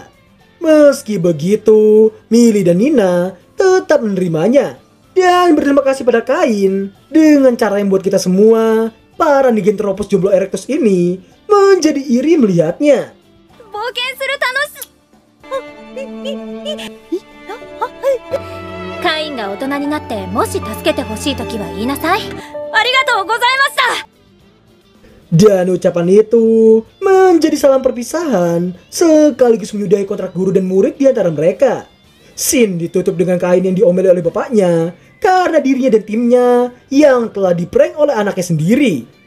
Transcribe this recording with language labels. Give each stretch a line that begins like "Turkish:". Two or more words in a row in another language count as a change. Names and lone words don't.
Indonesian: Meski begitu, Millie dan Nina tetap menerimanya dan berterima kasih pada Kain dengan cara yang membuat kita semua, para Nigentropus Jomblo Erectus ini, menjadi iri melihatnya.
Japanese: Kain が大人になってもし助けてほしいときは言いなさい。ありがとうございました。
Indonesian: Dan ucapan itu menjadi salam perpisahan sekaligus menyudahi kontrak guru dan murid di antara mereka. Scene ditutup dengan Kain yang diomeli oleh bapaknya karena dirinya dan timnya yang telah diprank oleh anaknya sendiri.